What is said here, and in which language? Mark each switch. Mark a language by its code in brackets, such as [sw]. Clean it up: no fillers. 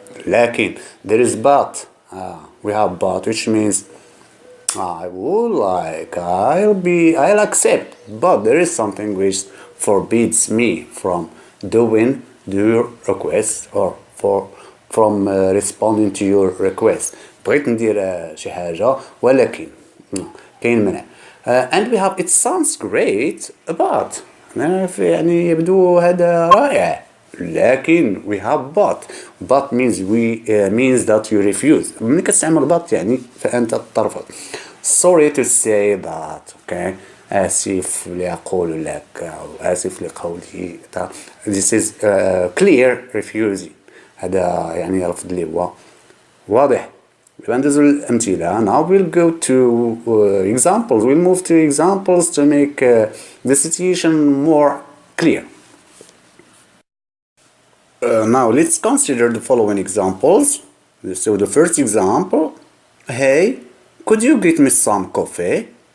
[en] لكن there is but. We have but which means I would like, I'll accept, but there is something which forbids me from doing your request or from responding to your request. [ar] بغيت ندير شي حاجة ولكن كاين منع. [en] And we have it sounds great but [ar] يعني يبدو هذا رائع لكن [en] we have but means that you refuse. [ar] ملي كتستعمل but يعني فأنت ترفض. [en] Sorry to say that. Okay. [ar] آسف لأقول لك أو آسف لقولي. [en] This is clear refusing. [ar] هذا يعني رفض اللي هو واضح. ندوزو الأمثلة. [en] Now we'll go to examples. We'll move to examples to make the situation more clear. Now let's consider the following examples. So the first example, hey, could you get me some coffee?